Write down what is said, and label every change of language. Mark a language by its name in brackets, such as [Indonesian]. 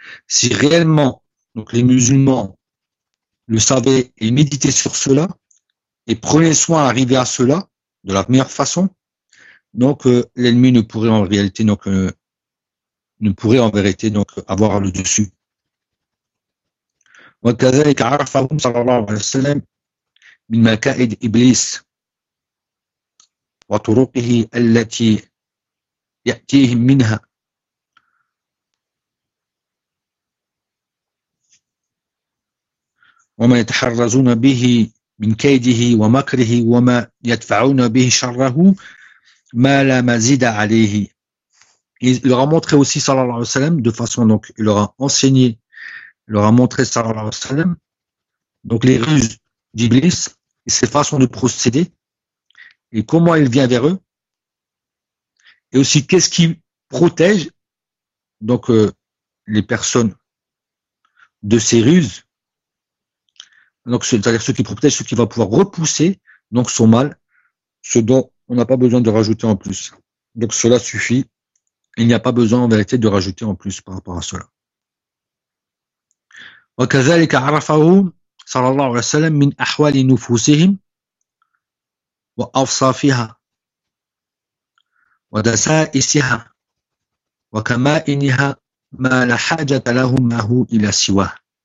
[French] Si réellement, donc les musulmans le savaient et méditaient sur cela, et prenaient soin à arriver à cela, de la meilleure façon, donc l'ennemi ne pourrait en réalité donc ne pourrait en vérité donc avoir le dessus. [Arabic] وكذلك عرفهم صلى الله عليه وسلم من مكائد إبليس وطرقه التي يأتيهم منها وما يتحرزون به من كيده ومكره وما يدفعون به شره Mala mazida alayhi. [French] Il leur a montré aussi, [Arabic] sallallahu alayhi wa sallam, [French] de façon, donc, il leur a enseigné, il leur a montré, sallallahu alayhi wa sallam, donc, les ruses d'Iblis, ses façons de procéder, et comment il vient vers eux, et aussi, qu'est-ce qui protège, donc, les personnes de ces ruses, donc, c'est-à-dire ceux qui protègent, ceux qui vont pouvoir repousser, donc, son mal, ce dont on n'a pas besoin de rajouter en plus. Donc cela suffit. Il n'y a pas besoin en vérité de rajouter en plus par rapport à cela. [Arabic] وكذلك عرفهم صلى الله عليه وسلم من أحوال نفوسهم وأوصافها ودسائسها وكمائنها ما لا حاجة لهم معه إلى سواه.